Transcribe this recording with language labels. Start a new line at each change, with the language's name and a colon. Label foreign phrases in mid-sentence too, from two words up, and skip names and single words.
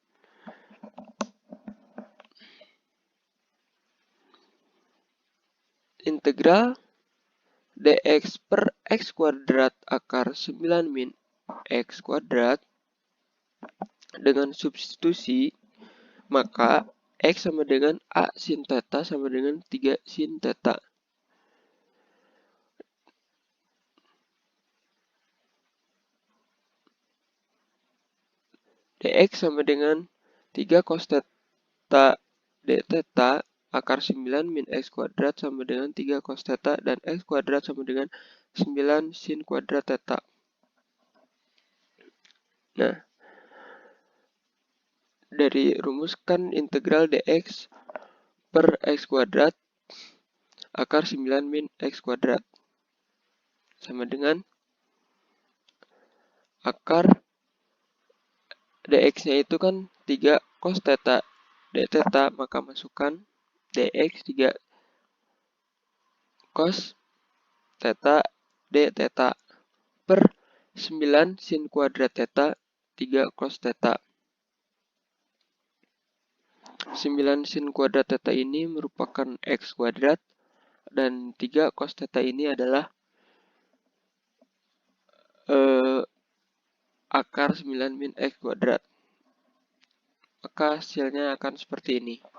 Indonesian: Integral dx per x kuadrat akar 9 min x kuadrat dengan substitusi, maka x sama dengan A sin theta sama dengan 3 sin theta. Dx sama dengan 3 cos theta d theta akar 9 min x kuadrat sama dengan 3 cos theta dan x kuadrat sama dengan 9 sin kuadrat theta. Nah, dari rumuskan integral dx per x kuadrat akar 9 min x kuadrat sama dengan akar dx-nya itu kan 3 cos theta d theta, maka masukkan dx 3 cos theta d theta per 9 sin kuadrat theta 3 cos theta. 9 sin kuadrat theta ini merupakan x kuadrat dan 3 cos theta ini adalah akar 9 min x kuadrat. Maka hasilnya akan seperti ini.